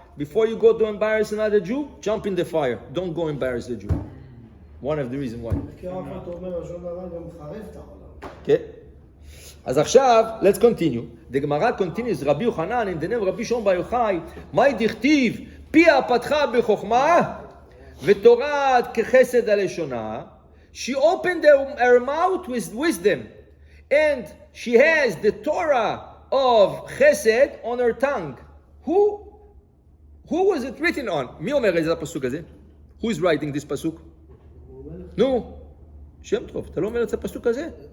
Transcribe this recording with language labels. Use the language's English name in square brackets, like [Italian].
[English] Before you go to embarrass another Jew, jump in the fire. Don't go embarrass the Jew. One of the reasons why. Okay. [Hebrew] אז עכשיו, [English] let's continue. The Gemara continues, [Hebrew] רבי יוחנן, [English] in the name of [Hebrew] רבי שמעון בר יוחאי, מהי דכתיב, פיה פתחה בחוכמה, ותורה כחסד הלשונה. [English] She opened her mouth with wisdom, and she has the Torah of chesed on her tongue. Who was it written on? [Hebrew] מי אומר את זה הפסוק הזה? [English] Who is writing this פסוק? [Hebrew] נו, שם טוב, אתה לא אומר את הפסוק הזה?